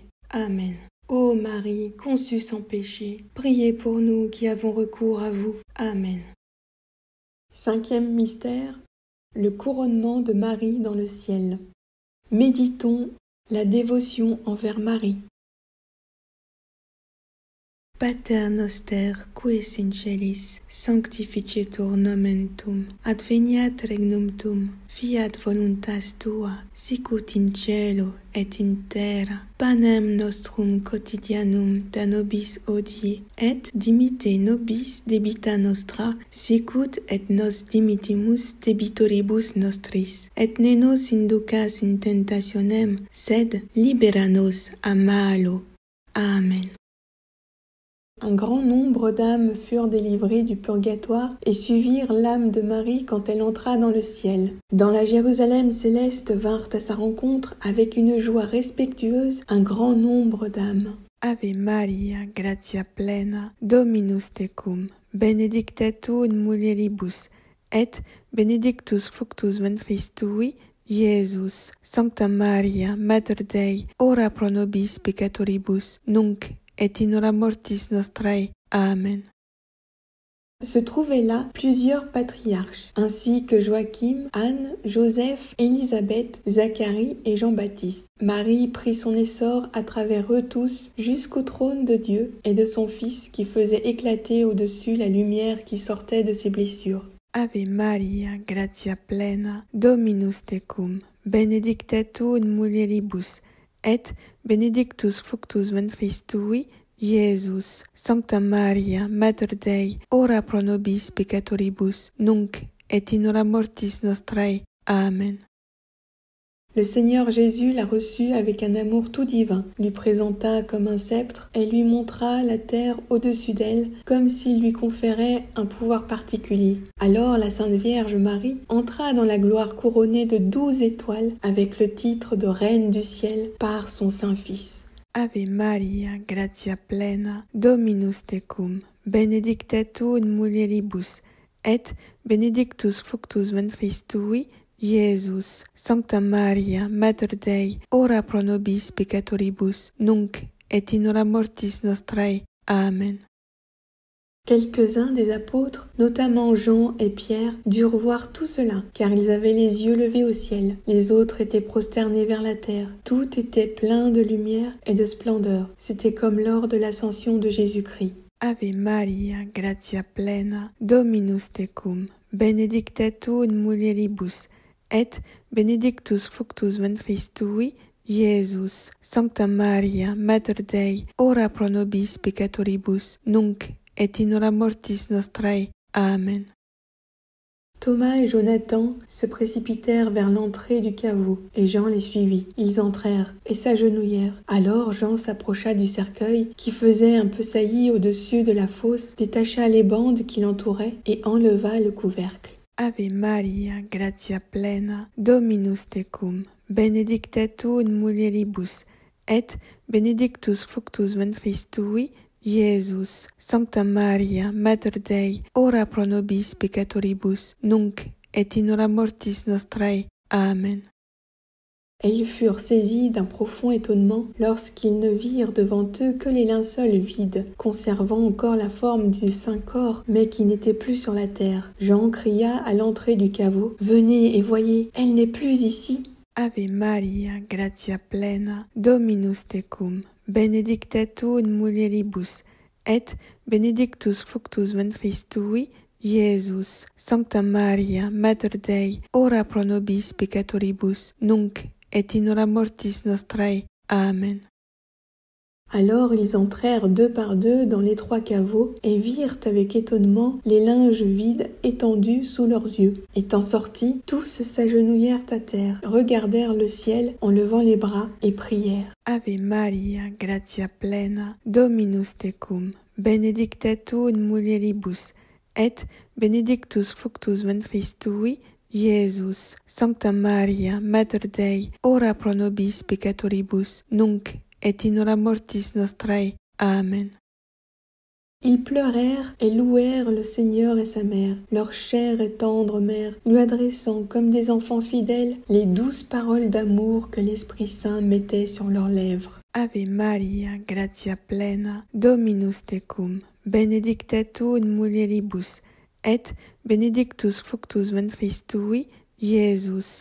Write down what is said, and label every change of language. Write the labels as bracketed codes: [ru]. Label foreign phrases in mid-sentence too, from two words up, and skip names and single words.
[fr] Amen. Ô Marie, conçue sans péché, priez pour nous qui avons recours à vous. Amen. 5e mystère, le couronnement de Marie dans le ciel. Méditons la dévotion envers Marie. [la] Pater noster, qui es in celis, sanctificetur nomen tuum, adveniat regnum tuum, fiat voluntas tua, sicut in cielo et in terra. Panem nostrum quotidianum da nobis hodie, et dimitte nobis debita nostra, sicut et nos dimittimus debitoribus nostris. Et ne nos inducas in tentationem, sed libera nos a malo. Amen. [fr] Un grand nombre d'âmes furent délivrées du purgatoire et suivirent l'âme de Marie quand elle entra dans le ciel. Dans la Jérusalem céleste vinrent à sa rencontre avec une joie respectueuse un grand nombre d'âmes. [la] Ave Maria, gratia plena, Dominus tecum, benedicta tu in mulieribus, et benedictus fructus ventris tui, Iesus. Sancta Maria, Mater Dei, ora pro nobis peccatoribus, nunc et in hora mortis nostrae. Amen. [fr] se trouvaient là plusieurs patriarches, ainsi que Joachim, Anne, Joseph, Élisabeth, Zacharie et Jean-Baptiste. Marie prit son essor à travers eux tous jusqu'au trône de Dieu et de son Fils qui faisait éclater au-dessus la lumière qui sortait de ses blessures. [la] Ave Maria, gratia plena, Dominus tecum, benedicta tu in mulieribus, et benedictus fructus ventris tui, Iesus. Sancta Maria, Mater Dei, ora pro nobis peccatoribus, nunc et in hora mortis nostrae. Amen. [fr] Le Seigneur Jésus la reçut avec un amour tout divin, lui présenta comme un sceptre et lui montra la terre au-dessus d'elle, comme s'il lui conférait un pouvoir particulier. Alors la Sainte Vierge Marie entra dans la gloire couronnée de 12 étoiles avec le titre de Reine du ciel par son Saint-Fils. [la] Ave Maria, gratia plena, Dominus tecum, benedicta tu in mulieribus, et benedictus fructus ventris tui, Iesus. Sancta Maria, Mater Dei, ora pro nobis peccatoribus, nunc et in hora mortis nostrae. Amen. [fr] Quelques-uns des apôtres, notamment Jean et Pierre, durent voir tout cela, car ils avaient les yeux levés au ciel. Les autres étaient prosternés vers la terre. Tout était plein de lumière et de splendeur. C'était comme lors de l'ascension de Jésus-Christ. [la] Ave Maria, gratia plena, Dominus tecum, benedicta tu in mulieribus, et benedictus fructus ventris tui, Iesus. Sancta Maria, Mater Dei, ora pro nobis peccatoribus, nunc et in hora mortis nostrae. Amen. [fr] Thomas et Jonathan se précipitèrent vers l'entrée du caveau, et Jean les suivit. Ils entrèrent et s'agenouillèrent. Alors Jean s'approcha du cercueil, qui faisait un peu saillie au-dessus de la fosse, détacha les bandes qui l'entouraient et enleva le couvercle. [la] Ave Maria, gratia plena, Dominus tecum, benedicta tu in mulieribus, et benedictus fructus ventris tui, Iesus. Sancta Maria, Mater Dei, ora pro nobis peccatoribus, nunc et in hora mortis nostrae. Amen. [fr] Et ils furent saisis d'un profond étonnement lorsqu'ils ne virent devant eux que les linceuls vides, conservant encore la forme du Saint-Corps, mais qui n'était plus sur la terre. Jean cria à l'entrée du caveau, « Venez et voyez, elle n'est plus ici !» [la] Ave Maria, gratia plena, Dominus tecum, benedicta tu in mulieribus, et benedictus fructus ventris tui, Iesus. Sancta Maria, Mater Dei, ora pro nobis peccatoribus, nunc et in hora mortis nostrae. Amen. [fr] Alors ils entrèrent deux par deux dans l'étroit caveau et virent avec étonnement les linges vides étendus sous leurs yeux. Étant sortis, tous s'agenouillèrent à terre, regardèrent le ciel en levant les bras et prièrent. [la] Ave Maria, gratia plena, Dominus tecum, benedicta tu in mulieribus, et benedictus fructus ventris tui, Iesus. Sancta Maria, Mater Dei, ora pro nobis peccatoribus, nunc et in hora mortis nostrae. Amen. [fr] Ils pleurèrent et louèrent le Seigneur et sa mère, leur chère et tendre mère, lui adressant comme des enfants fidèles les douces paroles d'amour que l'Esprit Saint mettait sur leurs lèvres. [la] Ave Maria, gratia plena, Dominus tecum, benedicta tu in mulieribus, et benedictus fructus ventris tui, Iesus.